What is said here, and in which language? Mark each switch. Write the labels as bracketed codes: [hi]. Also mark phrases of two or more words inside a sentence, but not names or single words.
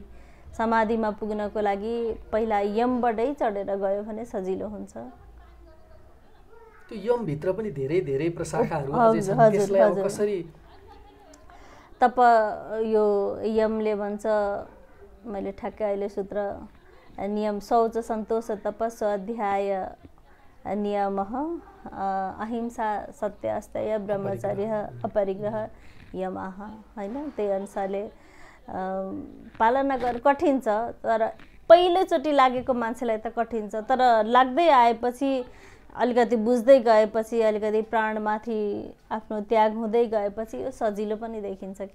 [ne] समाधिमा पुग्नको लागि पहिला यमबाटै चढेर गयो भने सजिलो हुन्छ। त्यो यम भित्र पनि धेरै धेरै प्रशाखाहरू अझै छन्, त्यसलाई अब कसरी यो यमले भन्छ, मैले ठ्याक्कै अहिले सूत्र, [sa] नियम शौच सन्तोष तप स्वाध्याय नियमः अहिंसा सत्य अस्तेय ब्रह्मचर्य अपरिग्रह यमः, [ne] होइन। त्यही अनुसारले पालना गर्न कठिन छ, तर पहिलोचोटि लागेको मान्छेलाई त कठिन छ, तर लाग्दै आएपछि अलिकति बुझ्दै गएपछि, अलिकति प्राणमाथि आफ्नो त्याग हुँदै गएपछि यो सजिलो पनि देखिन्छ के।